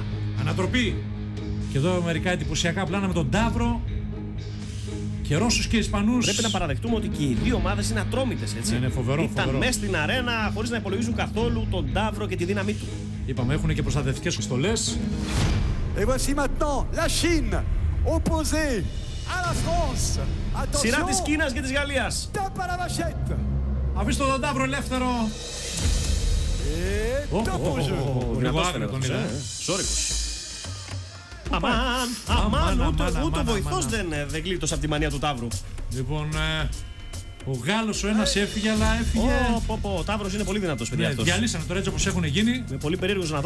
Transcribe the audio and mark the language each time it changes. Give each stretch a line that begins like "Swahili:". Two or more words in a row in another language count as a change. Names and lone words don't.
Greek: Ανατροπή. Και εδώ μερικά εντυπωσιακά πλάνα με τον Ταύρο. Και Ρώσους και Ισπανούς. Πρέπει να παραδεχτούμε ότι και οι δύο ομάδες είναι ατρόμητες, έτσι. Είναι φοβερό. Ήταν μέσα στην αρένα χωρίς να υπολογίζουν καθόλου τον Ταύρο και τη δύναμή του. Είπαμε, έχουν και προστατευτικές στολές.
French: Et voici maintenant la Chine opposée à la France.
Greek: Σειρά της
French: Attention,
Greek: Κίνας και της Γαλλίας.
French: tape à la vachette.
Greek: Αφήστε τον Ταύρο ελεύθερο.
French: Et top au jeu.
Greek: Λίγο άγριο τον είδα. Σόρικος. Αμάν, ούτε ο βοηθός δεν γλίτωσε από τη μανία του Ταύρου. Λοιπόν, ο Γάλλος ο ένας έφυγε, αλλά έφυγε. Ο Ταύρος είναι πολύ δυνατός, παιδιά, αυτός. Διαλύσανε τώρα έτσι όπως έχουν γίνει. Με πολύ περίεργος να δω.